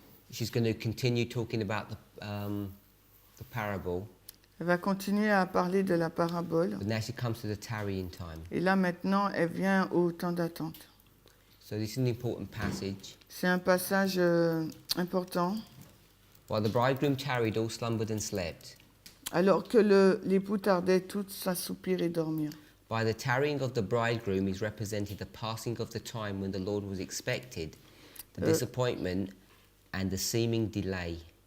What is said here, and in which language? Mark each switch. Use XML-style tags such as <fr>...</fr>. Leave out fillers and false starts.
<en>She's going to continue talking about the parable,</en> <fr>elle va continuer à parler de la parabole.</fr> <en>but now she comes to the tarrying time.</en> <fr>Et là maintenant, elle vient au temps d'attente.</fr> <en>So this is an important passage.</en> <fr>C'est un passage important.</fr> <en>While the bridegroom tarried, all slumbered and slept.</en> <fr>Alors que l'époux tardait, tous s'assoupir et dormir.</fr> <en>By the tarrying of the bridegroom is represented the passing of the time when the Lord was expected, the disappointment and the seeming delay.</en>